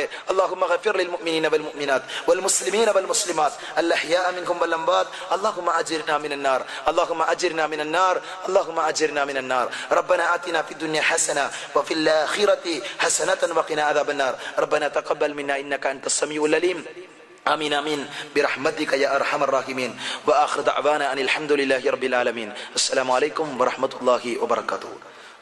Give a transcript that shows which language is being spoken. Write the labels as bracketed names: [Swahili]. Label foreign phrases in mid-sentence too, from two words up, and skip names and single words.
[Arabic] اللهم اغفر للمؤمنين والمؤمنات والمسلمين والمسلمات الأحياء منهم والأموات اللهم أجرنا من النار اللهم أجرنا من النار اللهم أجرنا من النار. ربنا آتنا في الدنيا حسنة وفي الآخرة حسنة وقنا عذاب النار. ربنا تقبل منا إنك أنت السميع العليم. آمين آمين برحمتك يا أرحم الراحمين. وآخر دعوانا أن الحمد لله رب العالمين. السلام عليكم ورحمة الله وبركاته.